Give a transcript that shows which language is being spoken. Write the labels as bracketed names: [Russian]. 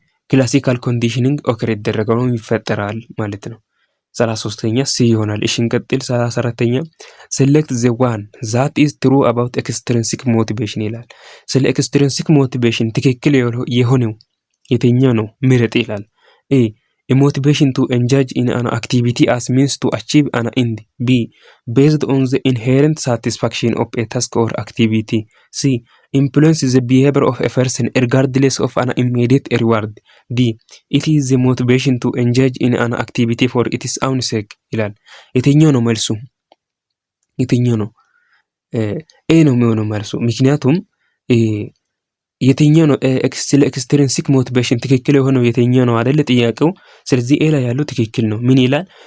[Amharic] ክላሲካል ኮንዲሽኒንግ ኦከር ይደረጋል ወይም ይፈጠራል ማለት ነው። 33ኛ ሲ ይሆናል። እሺ እንቀጥል። 34ኛ [English] select the one that is true about extrinsic motivation [Amharic] ይላል። ስለ extrinsic motivation ትክክል የሆነው የትኛው ነው? ምረጥ ይላል። [English] ኤ a motivation to engage in an activity as means to achieve an end, b based on the inherent satisfaction of a task or activity, c influence the behavior of a person regardless of an immediate reward, d it is the motivation to engage in an activity for its own sake [Amharic] ይላል። የትኛው ነው መልሱ? የትኛው ነው? ኤ ነው የሚሆነው መልሱ። ምክንያቱም የትኛው ነው? ስለ ኤክስትሪንሲክ ሞቲቬሽን ትክክል የሆነው የትኛው ነው አይደል ጥያቄው። ስለዚህ ኤ ላይ ያለው ትክክል ነው። ምን ይላል?